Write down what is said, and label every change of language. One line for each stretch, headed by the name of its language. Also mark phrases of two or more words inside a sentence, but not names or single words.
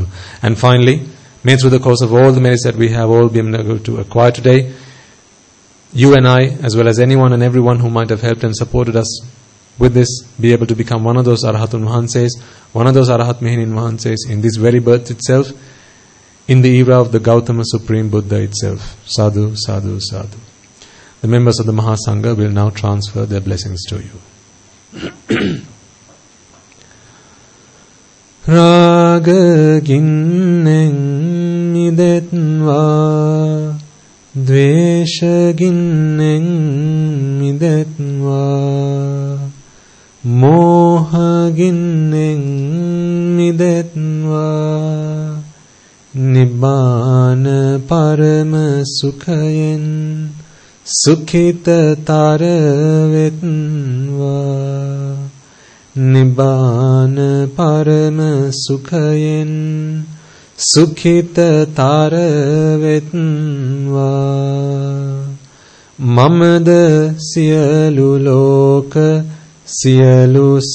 English: And finally, may through the course of all the merits that we have all been able to acquire today, you and I, as well as anyone and everyone who might have helped and supported us with this, be able to become one of those Arahatun Mahanses, one of those Arahat Mehinin Mahanses in this very birth itself, in the era of the Gautama Supreme Buddha itself.
Pali: Sadhu, sadhu, sadhu.
English: The members of the Mahasangha will now transfer their blessings to you.
Sinhala: රාග ගින්නෙන් මිදෙත්වා, ද්වේෂ ගින්නෙන් මිදෙත්වා, මෝහ ගින්නෙන් මිදෙත්වා, නිබ්බාන පරම සුඛයෙන් සුඛිතතර වෙත්වා නිබ්බාන පරම සුඛයෙන් සුඛිතතර වෙත්වා මමද සියලු ලෝක සියලු